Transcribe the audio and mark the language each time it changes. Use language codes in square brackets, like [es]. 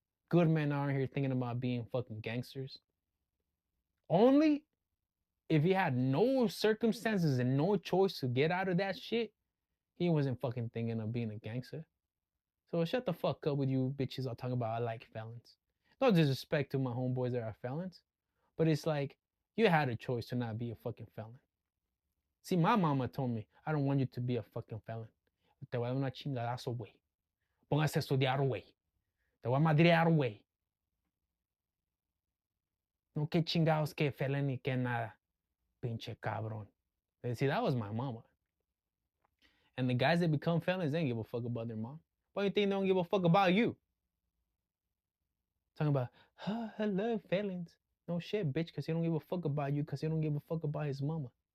[en] Good men aren't here thinking about being fucking gangsters. Only if he had no circumstances and no choice to get out of that shit, he wasn't fucking thinking of being a gangster. So shut the fuck up with you bitches all talking about I like felons. No disrespect to my homeboys that are felons, but it's like you had a choice to not be a fucking felon. See, my mama told me, I don't want you to be a fucking felon. [es] Te voy a dar una chingadazo, güey. Póngase a estudiar, güey. Te voy a madrear, güey. No que chingados que felony que nada. Pinche cabrón. [en] And see, that was my mama. And the guys that become felons, they don't give a fuck about their mom. Why do you think they don't give a fuck about you? Talking about, I love felons. No shit, bitch, because he don't give a fuck about you, because he don't give a fuck about his mama.